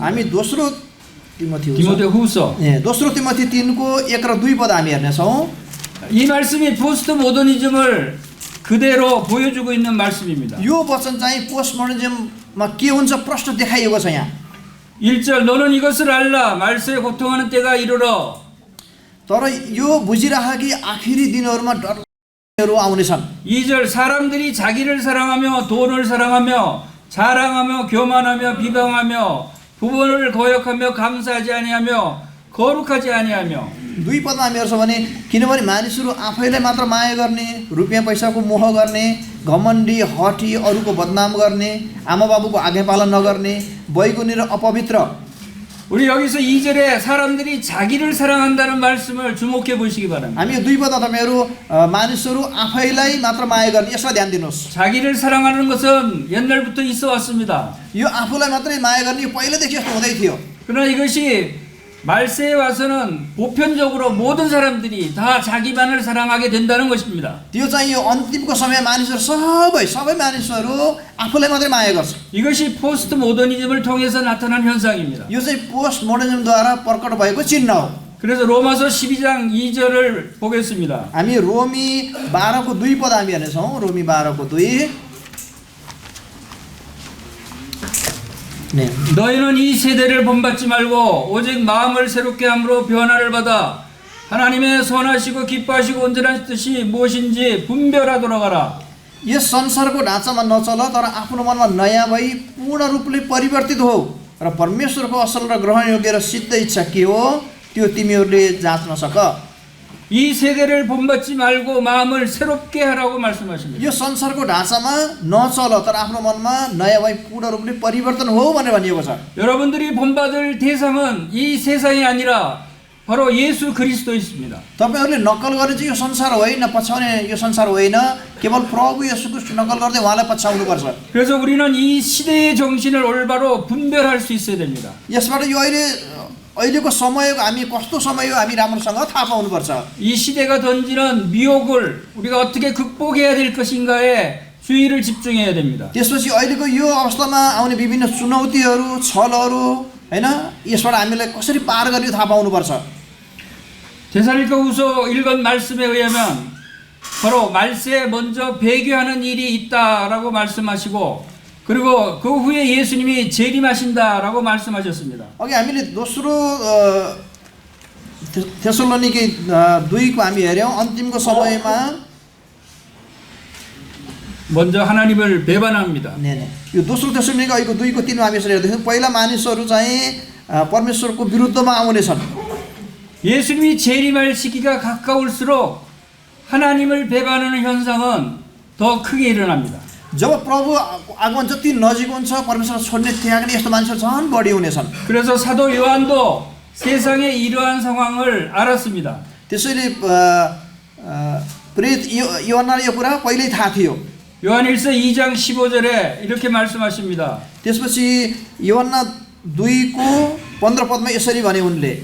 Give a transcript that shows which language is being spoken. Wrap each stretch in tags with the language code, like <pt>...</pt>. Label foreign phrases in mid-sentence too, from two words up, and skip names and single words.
<ne>हामी दोस्रो</ne> <ko>디모데후서</ko> <ne>दोस्रो तिमोथी 3को 1 र 2 पद हामी हेर्नेछौँ।</ne> <ko>이 말씀이</ko> <en>post modernism을</en> <ko>그대로 보여주고 있는 말씀입니다.</ko> <ne>यो वचन चाहिँ</ne> <en>post modernismमा</en> <ne>के हुन्छ प्रश्न देखाइएको छ यहाँ।</ne> <ko>1절 너는 이것을 알라 말세에 고통하는 때가 이르러</ko> <ne>तर यो बुझिराख कि आखिरी दिनहरूमा डरहरू आउनेछन्।</ne> <ko>2절 사람들이 자기를 사랑하며 돈을 사랑하며 자랑하며 교만하며 비방하며 부모를 거역하며 감사하지 아니하며 거룩하지 아니하며</ko> <ne>2 पदमा हामी हेर्छौँ भने किनभने मानिसहरू आफैलाई मात्र माया गर्ने, रुपियाँ पैसाको मोह गर्ने, घमण्डी, हठी, अरूको बदनाम गर्ने, आमा बाबुको आज्ञा पालन नगर्ने, बैगुनी र अपवित्र।</ne> <ko>우리 여기서 2절에 사람들이 자기를 사랑한다는 말씀을 주목해 보시기 바랍니다.</ko> <ne>हामी यो 2 पदमा तपाईँहरू मानिसहरू आफैलाई मात्र माया गर्ने यसलाई ध्यान दिनुहोस्।</ne> <ko>자기를 사랑하는 것은 옛날부터 있어 왔습니다.</ko> <ne>यो आफूलाई मात्रै माया गर्ने यो पहिलेदेखि यस्तो हुँदै थियो।</ne> <ko>그러나 이것이 말세에 와서는 보편적으로 모든 사람들이 다 자기만을 사랑하게 된다는 것입니다.</ko> <ne>त्यो चाहिँ यो अन्तिमको समय मानिसहरू सबै मानिसहरू आफूलाई मात्रै माया गर्छ।</ne> <ko>이것이</ko> <en>post modernism을</en> <ko>통해서 나타난 현상입니다.</ko> <ne>यो चाहिँ</ne> <en>post modernismद्वारा</en> <ne>प्रकट भएको चिन्ह हो।</ne> <ko>그래서 로마서 12장 2절을 보겠습니다.</ko> <ne>हामी रोमी 12को 2 पद हामी हेर्नेछौँ। रोमी 12को 2</ne> <ko>너희는 이 세대를 본받지 말고 오직 마음을 새롭게 함으로 변화를 받아 하나님의 선하시고 기뻐하시고 온전한 뜻이 무엇인지 분별하도록 하라.</ko> <ne>यस संसारको ढाँचामा नचल तर आफ्नो मनमा नयाँ भई पूर्ण रूपले परिवर्तित हो र परमेश्वरको असल र ग्रहणयोग्य र सिद्ध इच्छा के हो त्यो तिमीहरूले जाँच्न सक।</ne> <ko>이 세대를 본받지 말고 마음을 새롭게 하라고 말씀하십니다.</ko> <ne>यो संसारको ढाँचामा नचल तर आफ्नो मनमा नयाँ भई पूर्ण रूपले परिवर्तन हो भनेर भनिएको छ।</ne> <ko>여러분들이 본받을 대상은 이 세상이 아니라 바로 예수 그리스도이십니다.</ko> <ne>तपाईहरूले नक्कल गर्ने चाहिँ यो संसार होइन, पछ्याउने यो संसार होइन, केवल प्रभु येशू ख्रीष्ट नक्कल गर्दै उहाँलाई पछ्याउनुपर्छ।</ne> <ko>그래서 우리는 이 시대의 정신을 올바로 분별할 수 있어야 됩니다.</ko> <ne>यसबाट यो अहिलेको समयको हामी कस्तो समय हो हामी राम्रोसँग थाहा पाउनुपर्छ।</ne> <ko>이 시대가 던지는 미혹을 우리가 어떻게 극복해야 될 것인가에 주의를 집중해야 됩니다.</ko> <ne>त्यसपछि अहिलेको यो अवस्थामा आउने विभिन्न चुनौतीहरू, छलहरू हैन, यसबाट हामीलाई कसरी पार गर्ने थाहा पाउनुपर्छ।</ne> <ko>데살로니가후서 읽은 말씀에 의하면 바로 말세에 먼저 배교하는 일이 있다라고 말씀하시고 그리고 그 후에 예수님이 재림하신다라고 말씀하셨습니다.</ko> <ne>अघि हामीले दोस्रो थेसलोनिके 2को हामी हेर्यौं। अन्तिमको समयमा</ne> <ko>먼저 하나님을 배반합니다.</ko> <ne>यो दोस्रो थेसलोनिके अहिलेको 2को 3मा हामी यसरी हेर्दैछौँ। पहिला मानिसहरू चाहिँ परमेश्वरको विरुद्धमा आउनेछन्।</ne> <ko>예수님이 재림할 시기가 가까울수록 하나님을 배반하는 현상은 더 크게 일어납니다.</ko> <ne>जब प्रभु आगमन जति नजिक हुन्छ परमेश्वर छोड्ने त्याग्ने यस्तो मान्छेहरू झन् बढी हुनेछन्।</ne> <ko>그래서 사도 요한도 세상의 이러한 상황을 알았습니다.</ko> <ne>त्यसैले प्रेरित योहन्नाले यो कुरा पहिल्यै थाहा थियो।</ne> <ko>요한일서 2장 15절에 이렇게 말씀하십니다.</ko> <ne>त्यसपछि योहन्ना 2को 15 पदमा यसरी भने उनले</ne>